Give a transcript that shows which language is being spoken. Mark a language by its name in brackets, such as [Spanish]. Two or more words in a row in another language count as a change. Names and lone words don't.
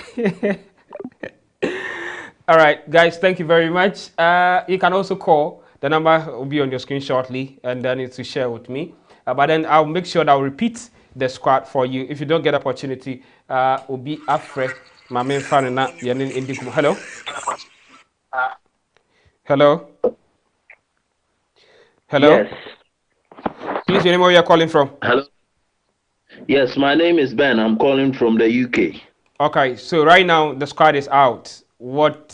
[English] All right, guys. Thank you very much. You can also call. The number will be on your screen shortly, and then it's to share with me. But then I'll make sure that I'll repeat the squad for you. If you don't get opportunity, will be afre. My main fan na yanin indikum. Hello. Hello. Hello. Yes. Please, your name, where you're calling from? Hello. Yes, my name is Ben. I'm calling from the UK. Okay, so right now the squad is out.